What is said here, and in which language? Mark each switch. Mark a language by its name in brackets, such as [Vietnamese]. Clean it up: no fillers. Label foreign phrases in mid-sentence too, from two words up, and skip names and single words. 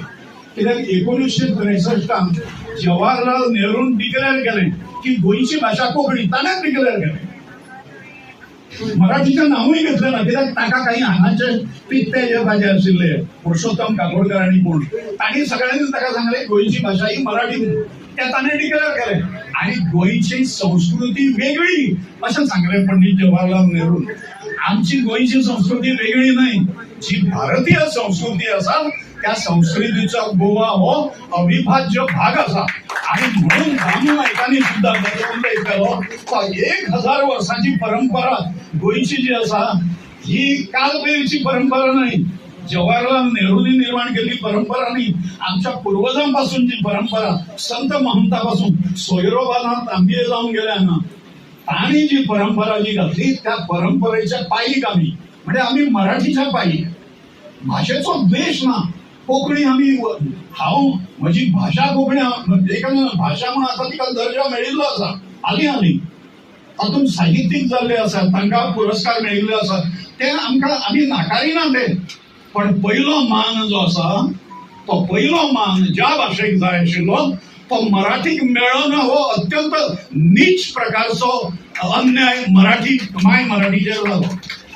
[Konkani] कित्याक 1963 जवाहरलाल नेहरून डिक्लेअर केले की गोयची भाषा कोंकणी. ताणेच डिक्लेअर केले. [Marathi] मराठीचं नावही घेतलं ना, [Konkani] कित्याक ताका [Marathi] काही हांगाचे पित्ते जे भाजे आशिल्ले पुरुषोत्तम काकोडकर आणि कोण तांणी सगळ्यांनी [Konkani] ताका सांगले [Marathi] गोयची भाषा ही मराठी. [Konkani] त्या ताणे डिक्लेअर केले आणि गोयची संस्कृती वेगळी असं सांगले पंडित जवाहरलाल नेहरू. [Marathi] आमची गोयची संस्कृती वेगळी नाही, जी भारतीय संस्कृती असा त्या संस्कृतीचा गोवा हो अविभाज्य भाग असा. आणि म्हणून नातेवाईकांनी सुद्धा उल्लेख केलो 1000 वर्षांची परंपरा गोयची जी असा ही कालपैलीची परंपरा नाही, जवाहरलाल नेहरूंनी निर्माण केलेली परंपरा नाही. आमच्या पूर्वजांपासूनची परंपरा, संत महंतापासून सोयरोबानाथ तांबे जाऊन गेल्या ना, आणि जी परंपरा जी घातली त्या परंपरेच्या पायीक आम्ही म्हणजे आम्ही मराठीच्या पायी. [Konkani] भाषेचो द्वेष ना, कोंकणी आम्ही हांव म्हजी भाषा कोंकणी भाषा म्हणून आता तिका दर्जा मेळिल्लो आसा. आली तातूंत साहित्यीक जाल्ले आसा, तांकां पुरस्कार मेळिल्ले आसा, ते आमकां आमी नाकारिना ते. पण पयलो मान जो आसा तो पयलो मान ज्या भाशेक जाय आशिल्लो तो मराठीक मेळना हो अत्यंत नीच प्रकारचो अन्याय मराठीचेर जालो.